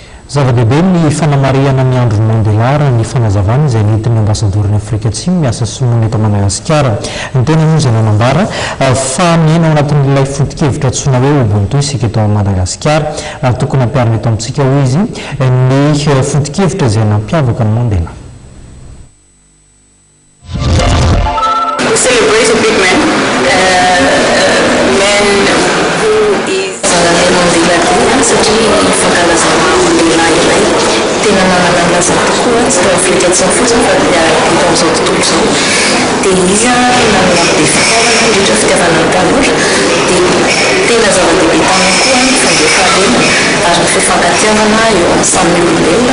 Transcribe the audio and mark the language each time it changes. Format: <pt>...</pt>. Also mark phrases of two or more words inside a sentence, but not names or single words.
<mg>Zava-dehibe ny fanamariana ny andro Mandela ny fanazavana izay nentin'ny ambasadoriny Afrika Atsimo miasa sinoana eto Madagasikara. Ny tena moa izay nanambara fa miaina ao anatin'ilay foto-kevitra antsoina hoe Ubuntu isika eto Madagasikara. Tokony ampiarina eto amintsika ho izy ny foto-kevitra izay nampiavaka ny Mandela.</mg> <en>We celebrate a big man who is Mandela</en> <mg>satria fankalazana Mandela iray tena nananalaza tokoa tsy tao Afrika Atsimo fotsiny fa eto amin'izao tontolo izao. Dia izy nanana be fitaovana indrindra fitiavana ny tanora dia tena zava-dehibe taminy koa ny fandream-pahalemana ary ny fifankatiavana eo amin'ny samy olombelona.</mg>